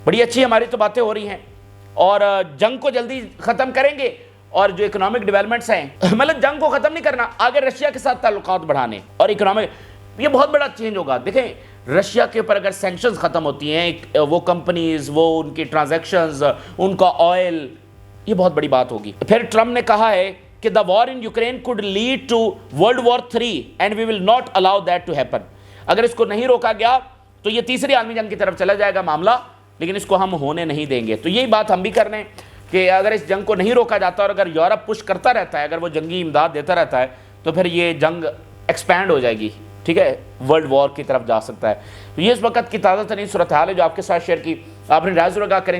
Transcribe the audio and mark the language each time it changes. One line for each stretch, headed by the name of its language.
Urdu: بڑی اچھی ہماری تو باتیں ہو رہی ہیں، اور جنگ کو جلدی ختم کریں گے، اور جو اکنامک ڈیولپمنٹس ہیں مطلب جنگ کو ختم نہیں کرنا، آگے رشیا کے ساتھ تعلقات بڑھانے اور اکنامک، یہ بہت بڑا چینج ہوگا. دیکھیں رشیا کے اوپر اگر سینکشنز ختم ہوتی ہیں، وہ کمپنیز، وہ ان کی ٹرانزیکشنز، ان کا آئل، یہ بہت بڑی بات ہوگی. پھر ٹرمپ نے کہا ہے کہ
English: the war in Ukraine could lead to World War III and we will not allow that to happen.
Urdu: اگر اس کو نہیں روکا گیا تو یہ تیسری عالمی جنگ کی طرف چلا جائے گا معاملہ، لیکن اس کو ہم ہونے نہیں دیں گے. تو یہی بات ہم بھی کر رہے ہیں کہ اگر اس جنگ کو نہیں روکا جاتا اور اگر یورپ پش کرتا رہتا ہے، اگر وہ جنگی امداد دیتا رہتا ہے، تو پھر یہ جنگ ایکسپینڈ ہو جائے گی. ٹھیک ہے، ورلڈ وار کی طرف جا سکتا ہے. تو یہ اس وقت کی تازہ ترین صورتحال ہے جو آپ کے ساتھ شیئر کی. آپ نے رائے ضرور آگاہ کریں.